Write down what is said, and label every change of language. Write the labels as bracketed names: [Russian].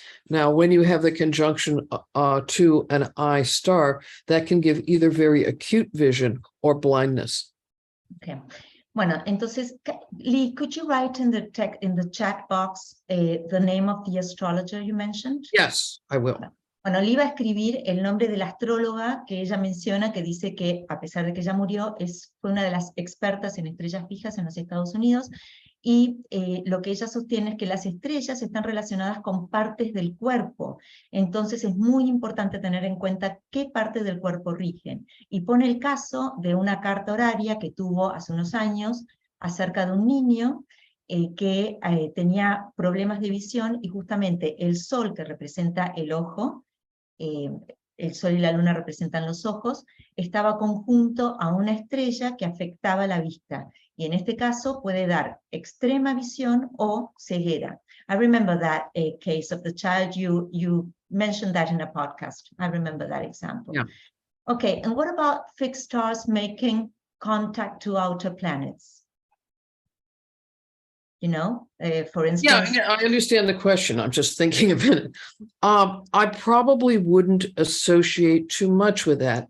[English] Now, when you have the conjunction to an eye star, that can give either very acute vision or blindness. Okay. [Spanish] Bueno, entonces, [English] Lee, could you write in the chat box the name of the astrologer you mentioned? Yes, I will. [Spanish] Bueno, Lee va a escribir el nombre de la astróloga que ella menciona, que dice que, a pesar de que ella murió, fue una de las expertas en estrellas fijas en los Estados Unidos, y lo que ella sostiene es que las estrellas están relacionadas con partes del cuerpo. Entonces es muy importante tener en cuenta qué parte del cuerpo rigen. Y pone el caso de una carta horaria que tuvo hace unos años acerca de un niño que tenía problemas de visión, y justamente el sol, que representa el ojo, el sol y la luna representan los ojos, estaba conjunto a una estrella que afectaba la vista. Y en este caso puede dar extrema visión o ceguera. [English] I remember that case of the child, you mentioned that in a podcast. I remember that example. Yeah. Okay, and what about fixed stars making contact to outer planets? You know, for instance. Yeah, I understand the question. I'm just thinking of it. I probably wouldn't associate too much with that.